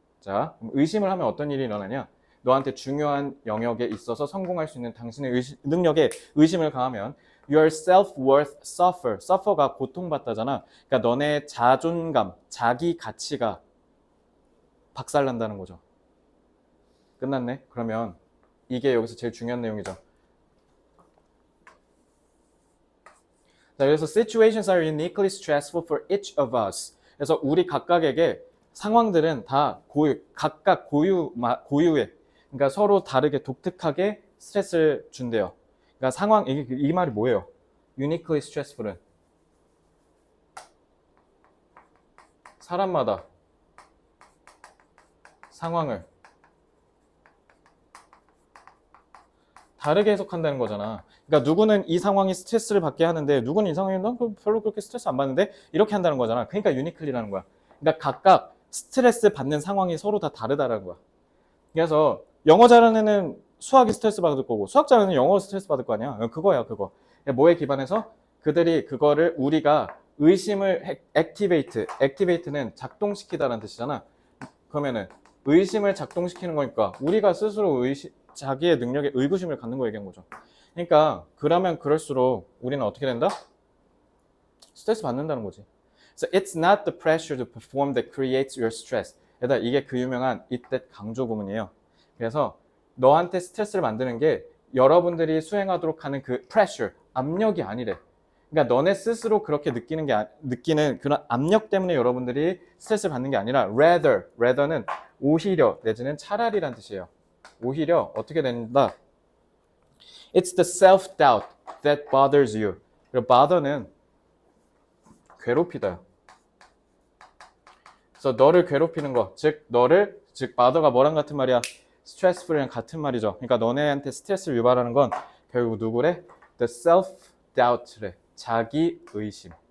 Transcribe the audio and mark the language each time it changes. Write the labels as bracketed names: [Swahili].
[Korean] 자, 의심을 하면 어떤 일이 일어나냐? 너한테 중요한 영역에 있어서 성공할 수 있는 당신의 능력에 의심을 가하면 [English] your self-worth suffer [Korean] 가 고통받다잖아. 그러니까 너네 자존감, 자기 가치가 박살난다는 거죠. 끝났네? 그러면 이게 여기서 제일 중요한 내용이죠. [English] 자, 그래서 situations are uniquely stressful for each of us. [Korean] 그래서 우리 각각에게 상황들은 다 각각 고유의, 그러니까 서로 다르게 독특하게 스트레스를 준대요. 그러니까 이 말이 뭐예요? uniquely stressful은 사람마다 상황을 다르게 해석한다는 거잖아. 그러니까 누구는 이 상황이 스트레스를 받게 하는데 누구는 이 상황이 난 별로 그렇게 스트레스 안 받는데 이렇게 한다는 거잖아. 그러니까 유니클리라는 거야. 그러니까 각각 스트레스 받는 상황이 서로 다 다르다는 거야. 그래서 영어 잘하는 애는 수학이 스트레스 받을 거고 수학 잘하는 애는 영어 스트레스 받을 거 아니야. 그거야 그거. 뭐에 기반해서 그들이 그거를 우리가 의심을 액티베이트는 작동시키다라는 뜻이잖아. 그러면은 의심을 작동시키는 거니까 우리가 스스로 자기의 능력에 의구심을 갖는 거 얘기한 거죠. 그러니까 그러면 그럴수록 우리는 어떻게 된다? 스트레스 받는다는 거지. [English] So it's not the pressure to perform that creates your stress. [Korean] 얘들아 이게 그 유명한 it that 강조 구문이에요. 그래서 너한테 스트레스를 만드는 게 여러분들이 수행하도록 하는 그 pressure, 압력이 아니래. 그러니까 너네 스스로 그렇게 느끼는 그런 압력 때문에 여러분들이 스트레스를 받는 게 아니라 rather는 오히려 내지는 차라리란 뜻이에요. 오히려 어떻게 된다? [English] It's the self-doubt that bothers you. [Korean] 그리고 bother는 괴롭히다. 그래서 너를 괴롭히는 거, 즉 bother가 뭐랑 같은 말이야? stressful이랑 같은 말이죠. 그러니까 너네한테 스트레스를 유발하는 건 결국 누구래? The self-doubt래. 자기 의심.